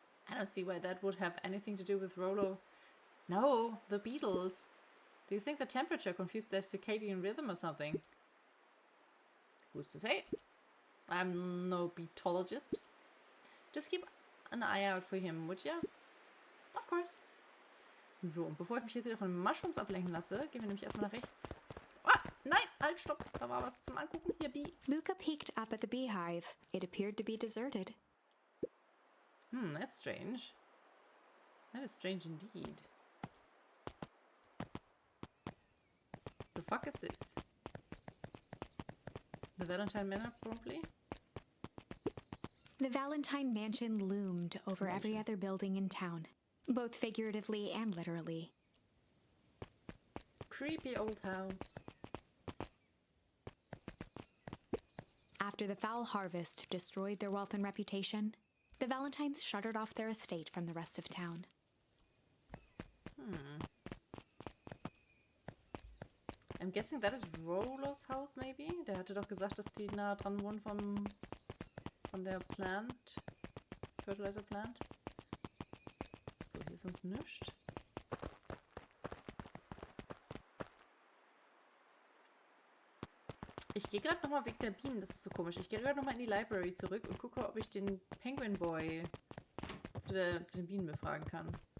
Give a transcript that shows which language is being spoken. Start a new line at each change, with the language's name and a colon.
English: I don't see why that would have anything to do with Rolo. No, the beetles. Do you think the temperature confused their circadian rhythm or something? Who's to say? I'm no beetologist. Just keep an eye out for him, would ya? Of course.
German: So, und bevor ich mich jetzt wieder von Mushrooms ablenken lasse, gehen wir nämlich erstmal nach rechts. Ah, nein, halt, stopp. Da war was zum Angucken. Hier, Bee.
English: Luca peeked up at the beehive. It appeared to be deserted. That's strange. That is strange indeed. The fuck is this? The Valentine Manor, probably? The Valentine Mansion loomed over every other building in town, both figuratively and literally. Creepy old house. After the foul harvest destroyed their wealth and reputation, the Valentines shuttered off their estate from the rest of town. I'm guessing that is Rolo's house, maybe?
German: Der hatte doch gesagt, dass die nah dran wohnen von der Plant. Fertilizer Plant. So, hier ist sonst nichts. Ich gehe gerade nochmal wegen der Bienen, das ist so komisch. Ich gehe gerade nochmal in die Library zurück und gucke, ob ich den Penguin Boy zu den Bienen befragen kann.